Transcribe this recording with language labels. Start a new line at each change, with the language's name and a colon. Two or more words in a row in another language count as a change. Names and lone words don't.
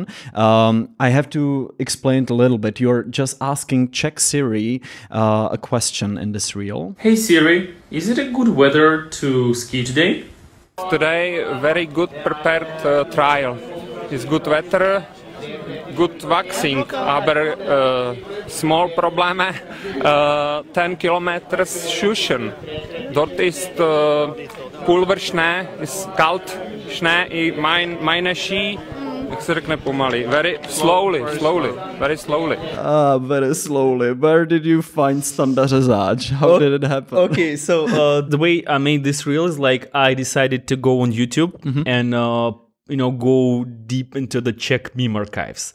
English: I have to explain it a little bit. You're just asking Czech Siri a question in this reel. Hey Siri, is it a good weather to ski today? Today, very good prepared trial. It's good weather, good waxing,
German: aber small Probleme, 10 kilometers Schuschen. Dort ist Pulverschnee, ist kalt Schnee in meine Ski
Czech: jak se řekne pomalý,
English: very slowly, very slowly. Very slowly. Where did you find Standa Řezáč? How did it happen? Okay, so the way I made this reel is like I decided to go on YouTube and go deep into the Czech meme archives.